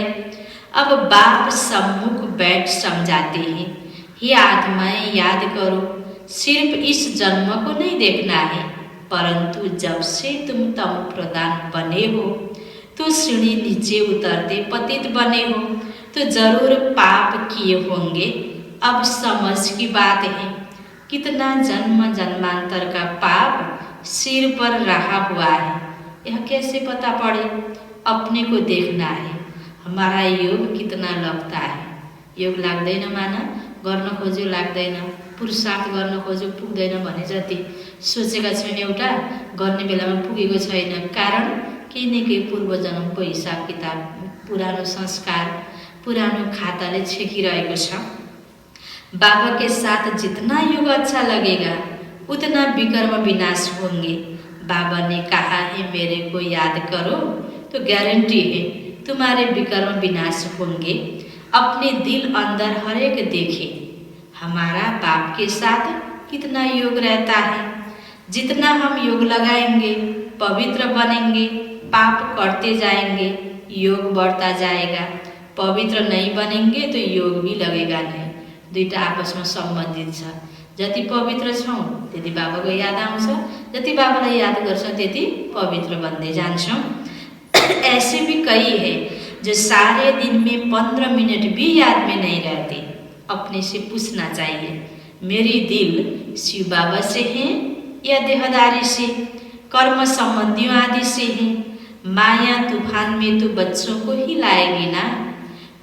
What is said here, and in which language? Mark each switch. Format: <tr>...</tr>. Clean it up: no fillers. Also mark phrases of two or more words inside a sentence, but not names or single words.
<hi>अब बाप सम्मुख बैठ समझाते हैं, हे आत्माएं याद करो, सिर्फ इस जन्म को नहीं देखना है, परंतु जब से तुम तम प्रदान बने हो तो सीढ़ी नीचे उतरते पतित बने हो तो जरूर पाप किए होंगे। अब समझ की बात है, कितना जन्म जन्मांतर का पाप सिर पर रहा हुआ है। यह कैसे पता पड़े? अपने को देखना है, हमारा योग कितना लगता है।</hi> <ne>योग लाग्दैन माना गर्न खोज्यो लाग्दैन, पुरुषार्थ गर्न खोज्यो पुग्दैन भने जति सोचेका छौँ एउटा गर्ने बेलामा पुगेको छैन। कारण केही न केही पूर्व जन्मको हिसाब किताब, पुरानो संस्कार, पुरानो खाताले छेकिरहेको छ।</ne> <hi>बाबा के साथ जितना युग अच्छा लगेगा उतना विकर्म विनाश होंगे। बाबा ने कहा है मेरे को याद करो, तो गारंटी है तुम्हारे विकर्म विनाश होंगे। अपने दिल अंदर हर एक देखे, हमारा बाप के साथ कितना योग रहता है। जितना हम योग लगाएंगे पवित्र बनेंगे, पाप करते जाएंगे, योग बढ़ता जाएगा। पवित्र नहीं बनेंगे तो योग भी लगेगा नहीं।</hi> <ne>2टा आपसमा सम्बन्धित छ। जति पवित्र छौँ त्यति बाबाको याद आउँछ, जति बाबालाई याद गर्छौँ त्यति पवित्र बन्दै जान्छौँ।</ne> <hi>ऐसे भी कई है जो सारे दिन में 15 मिनट भी याद में नहीं रहते। अपने से पूछना चाहिए, मेरी दिल शिव बाबा से है या देहदारी से, कर्म संबंधियों आदि से है। माया तूफान में तो बच्चों को ही लाएगी ना।</hi>